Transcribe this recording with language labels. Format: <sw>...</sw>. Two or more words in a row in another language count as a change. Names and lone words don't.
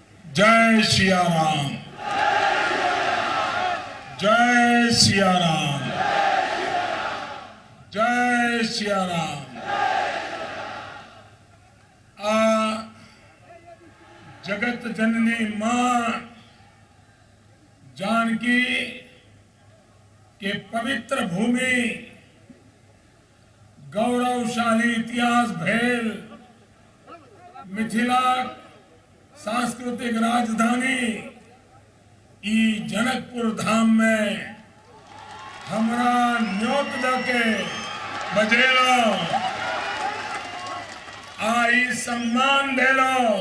<mai>जय सिया राम, जय सिया राम, जय सिया राम। जगत जननी मां जानकी के पवित्र भूमि गौरवशाली इतिहास भेल मिथिला सांस्कृतिक राजधानी ई जनकपुर धाम में हमरा न्योत दके बजेलो आई सम्मान देलो।</mai>